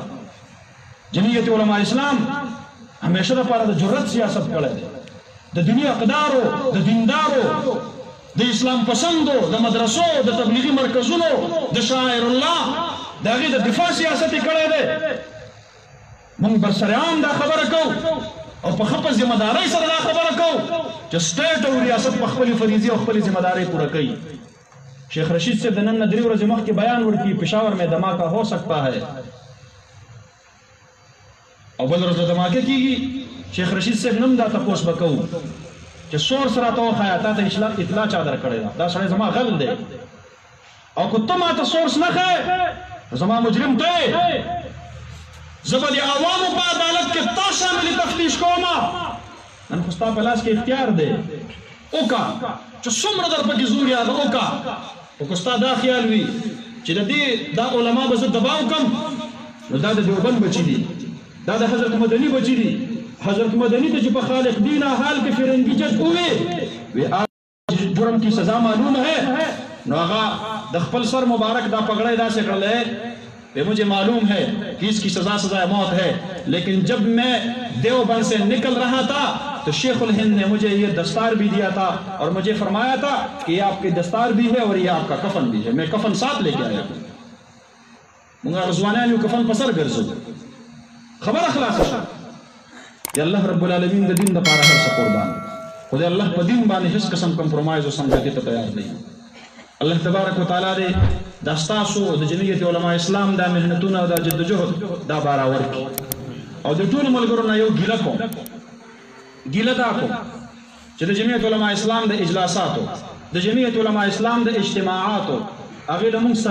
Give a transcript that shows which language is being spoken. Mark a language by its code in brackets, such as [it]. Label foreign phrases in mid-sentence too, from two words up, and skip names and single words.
[ps] جمعیت علماء اسلام همیشه دپاره د جرأت سیاست کړی دی، د دیني اقدارو، د دیندارو، د اسلام پسندو، د مدرسو، د تبلیغي مرکزونو، د شاعر الله د هغې د دفاع سیاست یې کړی دی. موږ برسریان دا خبره کوو او په ښه په ذمهدارۍ سره دا خبره کوو چې سټیټ او ریاست په خپلې فریضې او خپلې ذمهدارۍ پوره کوي. شیخ رشید صاحب د نن نه 3 ورځې مخکې بیان ورکړي [ur] پېښور میں دھماکہ ہو سکتا ہے [ps] او بل ورځ دھماکه کیږي. شیخ رشید صاحب نم دا تپوس به کوو چې سورس راته وښایه تا ته اطلاع چا درکړې ده، دا سړی زما غل دی او که ته ما ته سورس نه ښایې زما مجرم ته یې. زه به د عوامو په عدالت کې تا شاملې تفتیش کومه. نن خو ستا په لاس کې اختیار دی، وکړه چې څومره در پکې زور یاده وکړه. خو که ستا دا خیال وي چې د دې دا علما به زه دباو کړم نو دا د دیوبند بچي دي، دا د حضرت مدنی بچی دي. حضرت مدنی ته چې په خالق دینا حال کې [ur] فرنگی جج ہوئے وی جرم کی سزا معلوم ہے [ps] نو هغه د خپل سر مبارک دا پگڑے داسې کړل [ur] ہے کہ مجھے معلوم ہے کہ اس کی سزا سزا موت ہے، لیکن جب میں دیوبند سے نکل رہا تھا تو شیخ الہند نے مجھے یہ دستار بھی دیا تھا اور مجھے فرمایا تھا کہ یہ آپ کی دستار بھی ہے اور یہ آپ کا کفن بھی ہے. میں کفن ساتھ لے کے آیا ہوں. [ps] مونږ رضوانیان یو کفن په سر ګرځو. خبره خلاصه شوه. د الله رب العالمین د دین دپاره هر څه قربان دی، خو د الله په دین باندې هېڅ قسم کمپرومایز او سمجھوتې ته تیار دی. الله تبارک وتعالى دې د ستاسو د جمعیت علماء اسلام دا مهنتونه او دا جدوجهد دا باراور کی او د ټول ملګرو نه یو ګیله دا کوم چې د جمعیت علماء اسلام د اجلاساتو د جمعیت علماء اسلام د اجتماعاتو هغه له موږ